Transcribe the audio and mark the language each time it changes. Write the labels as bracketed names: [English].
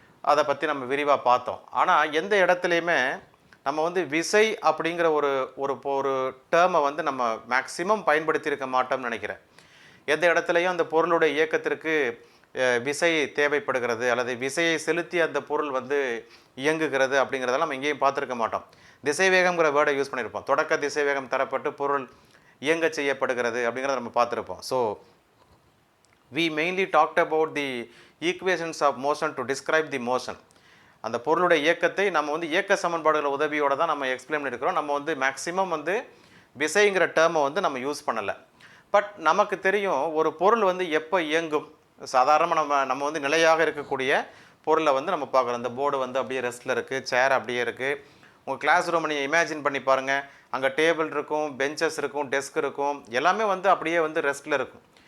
[Tamil] அதை பற்றி நம்ம விரிவாக பார்த்தோம். ஆனால் எந்த இடத்துலையுமே நம்ம வந்து விசை அப்படிங்கிற ஒரு டேர்மை வந்து நம்ம மேக்சிமம் பயன்படுத்தியிருக்க மாட்டோம்னு நினைக்கிறேன். எந்த இடத்துலையும் அந்த பொருளுடைய இயக்கத்திற்கு விசை தேவைப்படுகிறது அல்லது விசையை செலுத்தி அந்த பொருள் வந்து இயங்குகிறது அப்படிங்கிறதெல்லாம் நம்ம எங்கேயும் பார்த்துருக்க மாட்டோம். திசைவேகம்ங்கிற வேர்டை யூஸ் பண்ணியிருப்போம். தொடக்க திசைவேகம் தரப்பட்டு பொருள் இயங்க செய்யப்படுகிறது அப்படிங்கிறத நம்ம பார்த்துருப்போம். [English] So we mainly talked about the equations of motion to describe the motion. [Tamil] அந்த பொருளுடைய இயக்கத்தை நம்ம வந்து இயக்க சமன்பாடுகள் உதவியோடு தான் நம்ம எக்ஸ்பிளைன் பண்ணியிருக்கிறோம். நம்ம வந்து மேக்ஸிமம் வந்து விசைங்கிற டேர்மை வந்து நம்ம யூஸ் பண்ணலை. பட் நமக்கு தெரியும் ஒரு பொருள் வந்து எப்போ இயங்கும். சாதாரணமாக நம்ம வந்து நிலையாக இருக்கக்கூடிய பொருளை வந்து நம்ம பார்க்குறோம். இந்த போர்டு வந்து அப்படியே ரெஸ்ட்டில் இருக்குது, சேர் அப்படியே இருக்குது. உங்கள் கிளாஸ் ரூமை நீங்கள் இமேஜின் பண்ணி பாருங்கள், அங்கே டேபிள் இருக்கும், பெஞ்சஸ் இருக்கும், டெஸ்க் இருக்கும், எல்லாமே வந்து அப்படியே வந்து ரெஸ்ட்டில் இருக்கும்.